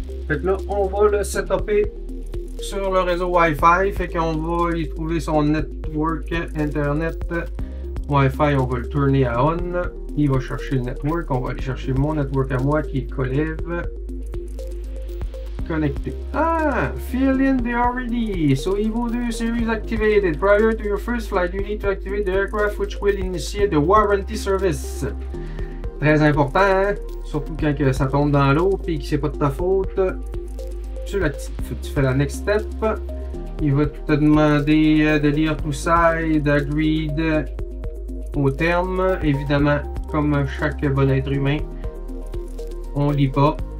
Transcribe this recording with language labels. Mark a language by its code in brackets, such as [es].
[fr] Fait que là, on va le setuper sur le réseau Wi-Fi. Fait qu'on va y trouver son network Internet Wi-Fi. On va le tourner à on. Il va chercher le network. On va aller chercher mon network à moi qui est Colev. [en] Connecté. Fill in the already. So Evo 2 series activated. Prior to your first flight, you need to activate the aircraft which will initiate the warranty service. [fr] Très important, hein? Surtout quand ça tombe dans l'eau et que c'est pas de ta faute. Tu fais la [en] next step. [fr] Il va te demander de lire tout ça et d'agreed au terme. Évidemment, comme chaque bon être humain, on lit pas.